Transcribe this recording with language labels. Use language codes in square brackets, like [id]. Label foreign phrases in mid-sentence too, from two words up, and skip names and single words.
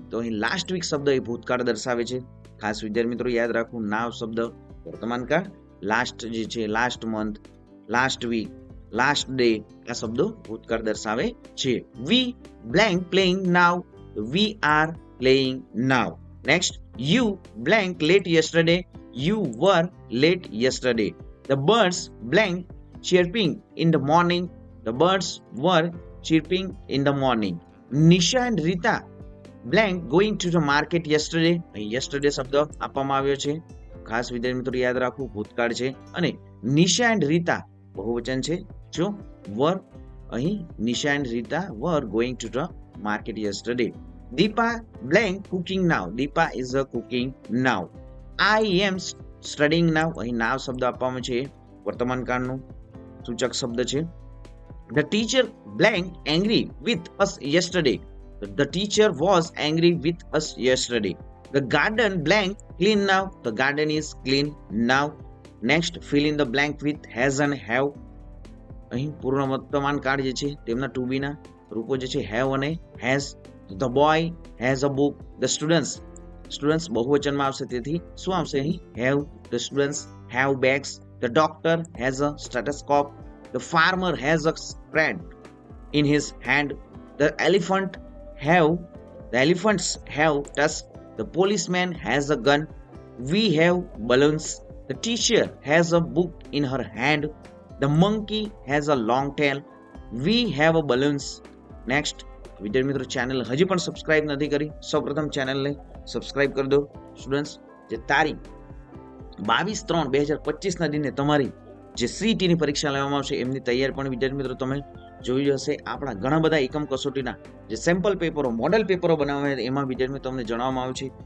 [gu] તો અહીં [en] last week [gu] શબ્દ એ ભૂતકાળ દર્શાવે છે. ખાસ વિદ્યાર્થી મિત્રો યાદ રાખવું, નાવ શબ્દ વર્તમાન કાળ, લાસ્ટ જે છે [en] last month, last week, last day [gu] આ શબ્દો ભૂતકાળ દર્શાવે છે. [en] We blank playing now. We are playing now. Next you blank late yesterday. You were late yesterday. The birds blank chirping in the morning. The birds were chirping in the morning. Nisha and Rita blank going to the market yesterday. [gu] yesterday શબ્દ આપવામાં આવ્યો છે. ખાસ વિદ્યાર્થી મિત્રો યાદ રાખવું, ભૂતકાળ છે અને નિશા એન્ડ રીતા બહુવચન છે. [en] જો were અહીં નિશા એન્ડ રીતા were going to the market yesterday. Deepa blank cooking now. Deepa is a cooking now. I am studying now. [gu] અહીં now શબ્દ આપવામાં છે, વર્તમાન કાળનું સૂચક શબ્દ છે. [en] The teacher blank angry with us yesterday. The teacher was angry with us yesterday. The garden blank clean now. The garden is clean now. Next, fill in the blank with has and have. [gu] અહીં પૂર્ણ વર્તમાન કાળ જે છે તેમના [en] to be [gu] ના રૂપો જે છે have અને has. [en] The boy has a book. The students [gu] બહુવચનમાં આવશે, તેથી શું આવશે અહીં? [en] have. The students have bags. The doctor has a stethoscope. The farmer has a spade in his hand. The elephants have tusks. The policeman has a gun. We have balloons. The teacher has a book in her hand. The monkey has a long tail. We have a balloons. Next, [gu] વિદ્યાર્થી મિત્રો ચેનલ હજી પણ સબસ્ક્રાઇબ નથી કરી, સૌપ્રથમ ચેનલને સબસ્ક્રાઇબ કરી દો. સ્ટુડન્ટ્સ, જે તારીખ 22/3/2025 ના દિને તમારી જે સીઈટીની પરીક્ષા લેવામાં આવશે એમની તૈયારી પણ વિદ્યાર્થી મિત્રો તમે જોઈ હશે. આપણા ઘણા બધા એકમ કસોટીના જે [en] sample papers, model papers [gu] બનાવ્યા એમાં વિદ્યાર્થી મિત્રો તમને જણાવવામાં આવ્યું છે.